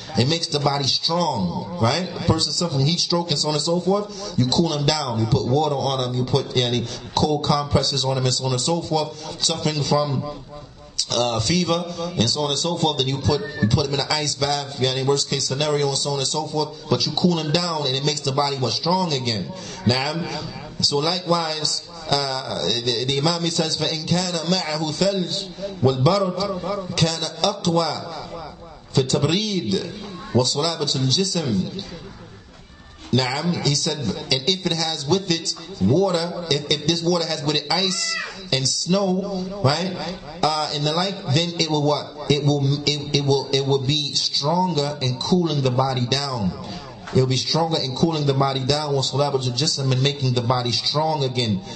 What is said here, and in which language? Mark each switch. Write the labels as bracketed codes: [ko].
[en] It makes the body strong, right? A person suffering heat stroke and so on and so forth, you cool them down. You put water on them. You put cold compresses on them and so on and so forth. Suffering from fever and so on and so forth, then you put them in an ice bath, worst case scenario and so on and so forth, but you cool them down and it makes the body more strong again. Now, so likewise, the Imam says, [ar] فَإِنْ كَانَ مَعَهُ ثَلْجٌ وَالْبَرْدُ كَانَ أَقْوَى فِي التَّبْرِيدِ وَصَلَابَةُ الْجِسْمِ. [en] Naam, he said, and if it has with it water, if this water has with it ice and snow, right, and the like, then it will what? It will be stronger in cooling the body down. It will be stronger in cooling the body down, and making the body strong again.